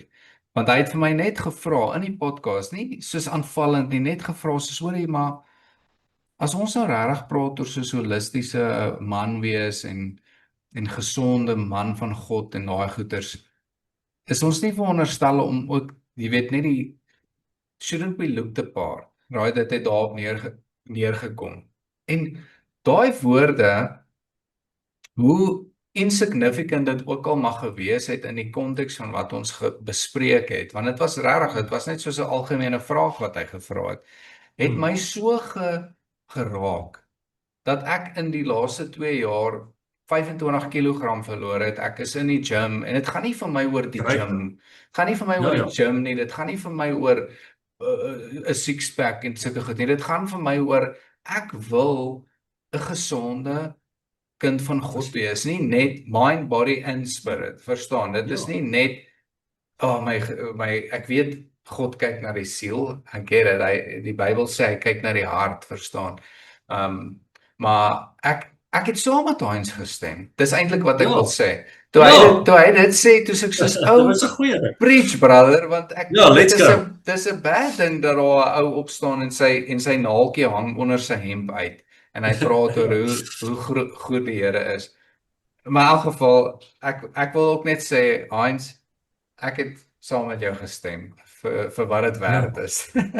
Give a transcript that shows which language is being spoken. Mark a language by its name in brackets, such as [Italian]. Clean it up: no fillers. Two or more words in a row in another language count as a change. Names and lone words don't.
[Afrikaans] Want hy het vir my net gevra in die podcast, nie soos aanvallend nie, net gevra soos hoorie, maar as ons nou regtig praat oor soos holistiese man wees en gesonde man van God en daai goeters, is ons nie veronderstel om ook, jy weet, net die [English] shouldn't we look the part, right, [Afrikaans] dit het daarop neergekom. En daai woorde, hoe insignificant dit ook al mag gewees het in die konteks van wat ons bespreek het, want dit was regtig, dit was net soos 'n algemene vraag wat hy gevra het my so geraak, dat ek in die laaste 2 jaar 25 kg verloor het. Ek is in die gym, en dit gaan nie vir my oor die gym, gaan nie vir my oor die gym nie, dit gaan nie vir my oor 'n six-pack en sulke goed nie, dit gaan vir my oor, ek wil 'n gesonde, kind van God wees nie net [English] mind, body and spirit, [Afrikaans] verstaan? Dit is nie net ek weet God kyk na die siel, ek [English] get it, [Afrikaans] die Bybel sê hy kyk na die hart, verstaan? Maar ek het saam met Heinz gestem. Dis eintlik wat ek wil sê. Toe hy dit sê, toe ek soos Dit was 'n goeie ding. [English] preach brother, want let's go. [Afrikaans] dis 'n bad ding dat daar 'n ou opstaan en sy naaltjie hang onder sy hemp uit en hy praat oor hoe goed die Here is. Maar in elk geval, ek wil ook net sê, Heinz, ek het saam met jou gestem vir wat dit werd is.